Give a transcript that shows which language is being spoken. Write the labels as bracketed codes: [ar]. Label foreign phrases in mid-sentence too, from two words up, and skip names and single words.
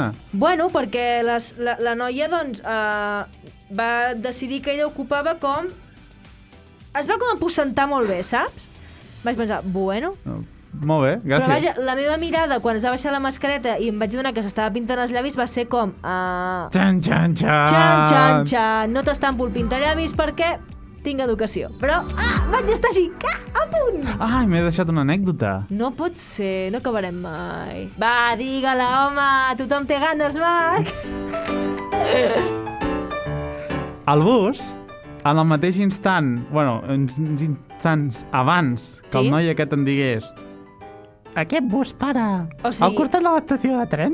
[ca] Bueno, perquè la noia, doncs, va decidir que ella ocupava com... Es va com aposentar molt bé, saps? Vaig pensar, bueno... Molt bé, gràcies. Però vaja, la meva mirada, quan es va baixar la mascareta i em vaig donar que s'estava pintant els llavis, va ser com... Xan, xan, xan! Xan, xan, xan! No t'estampo el pintallavis perquè tinc educació. Però, vaig estar així, a punt! Ai, m'he deixat una anècdota. No pot ser, no acabarem mai. Va, digue-la, home! Tothom té ganes, Marc! Al bus, en el mateix instant, bueno, uns instants abans que el noi aquest em digués aquest bus para al costat de l'estació de tren.